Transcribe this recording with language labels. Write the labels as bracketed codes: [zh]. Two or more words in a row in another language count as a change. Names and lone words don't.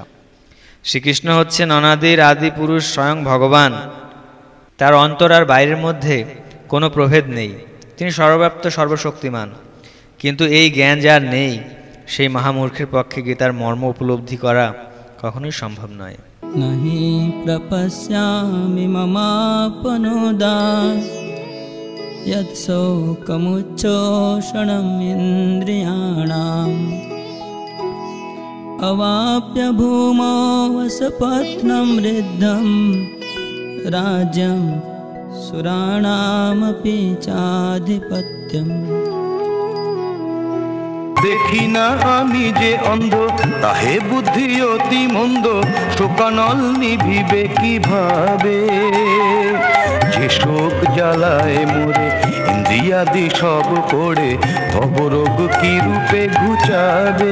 [bn] শ্রীকৃষ্ণ হচ্ছেন অনাদির আদি পুরুষ, স্বয়ং ভগবান। তার অন্তর আর বাইরের মধ্যে কোনো প্রভেদ নেই। তিনি সর্বব্যাপ্ত, সর্বশক্তিমান। কিন্তু এই জ্ঞান যার নেই সেই মহামূর্খের পক্ষে গীতার মর্ম উপলব্ধি করা কখনোই সম্ভব নয়। [sa] नहि प्रपश्यामि ममापनुदान् यत्शोकमुच्छोषणम् इन्द्रियाणाम् अवाप्य भूमौ वसपत्नं ऋद्धं राज्यं सुराणामपि चाधिपत्यम्। [bn] দেখি না আমি যে অন্ধ, তাহে বুদ্ধি অতি মন্দ, শোকানল নিভিবে কিভাবে? যে শোক জ্বালায় মোরে ইন্দ্রিয়াদি সব পড়ে, ভবরোগ কি রূপে ঘুচাবে?